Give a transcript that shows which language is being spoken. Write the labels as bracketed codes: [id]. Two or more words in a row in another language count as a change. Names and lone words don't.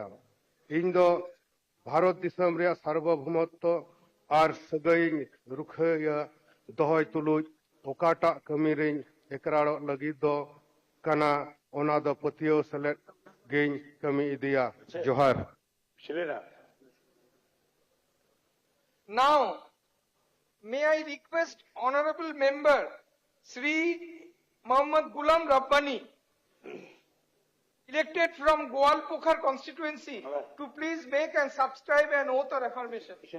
[sat] ᱤᱧ ᱫᱚ ᱵᱷᱟᱨᱚᱛ ᱫᱤᱥᱚᱢ ᱨᱮᱭᱟᱜ ᱥᱟᱨᱵᱚᱵᱷৌমত্ব ᱟᱨ ᱥᱟᱹᱜᱟᱹᱭᱤᱧ ᱨᱩᱠᱷᱟᱹᱭᱟ ᱫᱚᱦᱚᱭ ᱛᱩᱞᱩᱡ ᱚᱠᱟᱴᱟᱜ ᱠᱟᱹᱢᱤ ᱨᱤᱧ ᱮᱠᱨᱟᱲᱚᱜ ᱞᱟᱹᱜᱤᱫ ᱫᱚ ᱠᱟᱱᱟ ᱚᱱᱟ ᱫᱚ ᱯᱟᱹᱛᱭᱟᱹᱣ ᱥᱮᱞᱮᱫ ᱜᱤᱧ ᱠᱟᱹᱢᱤ ᱤᱫᱤᱭᱟ। ᱡᱚᱦᱟᱨ। [en] Now, may I request Honorable Member Sri Mohammad Gulam Rabbani, elected from Goalpokhar constituency, to please make and subscribe an oath or affirmation.